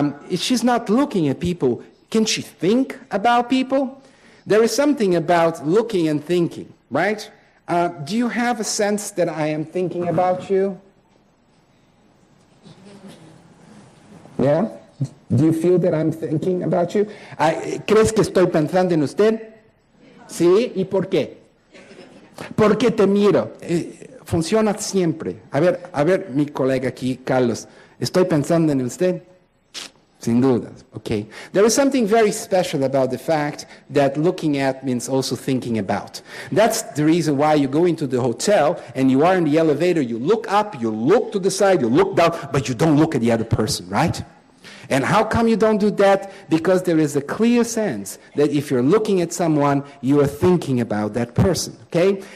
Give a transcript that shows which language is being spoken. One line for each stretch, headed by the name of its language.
English: If she's not looking at people, can she think about people? There is something about looking and thinking, right? Do you have a sense that I am thinking about you? Yeah? Do you feel that I'm thinking about you?
Spanish: ¿Crees que estoy pensando en usted? Sí, ¿y por qué? Porque te miro. Funciona siempre. A ver, mi colega aquí, Carlos, ¿estoy pensando en usted? Sin duda, okay.
English: There is something very special about the fact that looking at means also thinking about. That's the reason why you go into the hotel and you are in the elevator, you look up, you look to the side, you look down, but you don't look at the other person, right? And how come you don't do that? Because there is a clear sense that if you're looking at someone, you are thinking about that person, okay?